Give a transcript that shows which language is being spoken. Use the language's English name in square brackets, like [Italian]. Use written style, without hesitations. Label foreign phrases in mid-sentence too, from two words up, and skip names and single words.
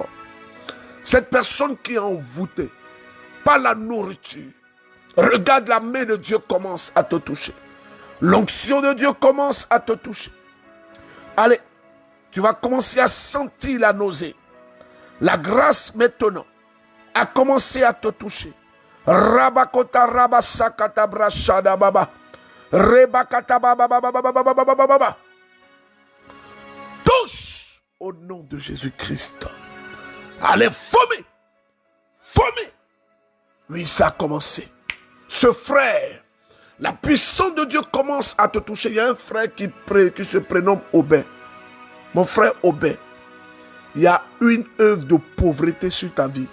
[French] Cette personne qui est envoûtée par la nourriture. Regarde, la main de Dieu commence à te toucher. L'onction de Dieu commence à te toucher. Allez, tu vas commencer à sentir la nausée. La grâce maintenant a commencé à te toucher. Rabakota rabasakata brashada baba. Rebakata baba baba baba baba baba baba. Touche au nom de Jésus-Christ. Allez, vomir. Vomir. Oui, ça a commencé. Ce frère, la puissance de Dieu commence à te toucher. Il y a un frère qui se prénomme Aubin. Mon frère Aubin, il y a une œuvre de pauvreté sur ta vie.